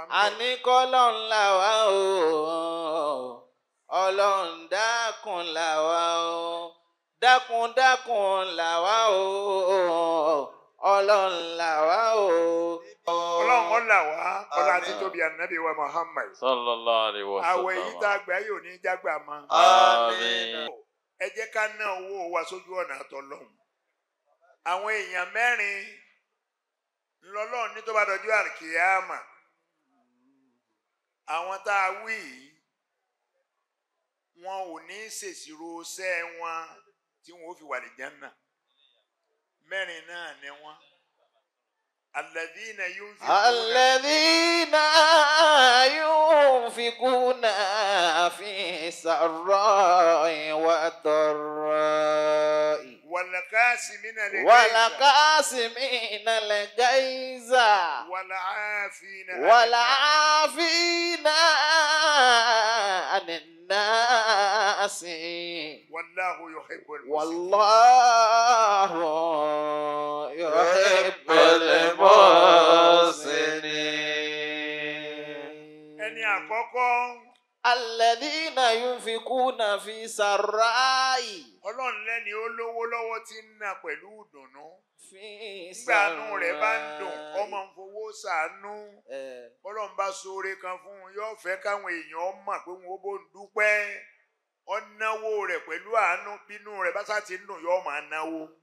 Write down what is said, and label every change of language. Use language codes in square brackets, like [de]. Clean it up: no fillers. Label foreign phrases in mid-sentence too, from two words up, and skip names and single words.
[yo] àní kọ́ lọ́n là wá o Ọlọ́run dákun là wá o dákun là wá o Ọlọ́run là wá o. Ọlọ́run ọ̀là wá ọlá títóbi ànábì wa Muhammad. [ar] صلى الله عليه وسلم. [yo] àwẹ̀ yìí tá a gbà yóò ní jágbà mọ́. àmín. ẹ jẹ́ ká ná owó wa sójú ọ̀nà àtọ̀lọ́hun. àwọn èèyàn mẹ́rin ńlọ́lọ́run ní tó bá dọjú àkíyàmà. àwọn tá a wí yìí wọn ò ní ṣèṣirò iṣẹ́ wọn tí wọn ò fi wà ní Jánnà. mẹ́rin náà ni wọ́n. [ar] الذين ينفقون في السراء والضراء والكاظمين الغيظ والعافين عن الناس والله يحب المحسنين. [yo] ẹni àkọ́kọ́. [ar] الذين ينفقون في السراء. [yo] Ọlọ́run lẹ́ni ó lówó lọ́wọ́ tí ń ná pẹ̀lú ìdùnnú. nígbà àánú rẹ̀ bá ń dùn ọmọ ń fowó ṣàánú. Ọlọ́run bá ṣoore kan fún un yóò fẹ́ káwọn èèyàn mọ̀ pé wọn ó bó ń dúpẹ́. Ọ̀náwó rẹ̀ pẹ̀lú àánú bínú rẹ̀ bá sá ti ń dùn yóò máa náwó.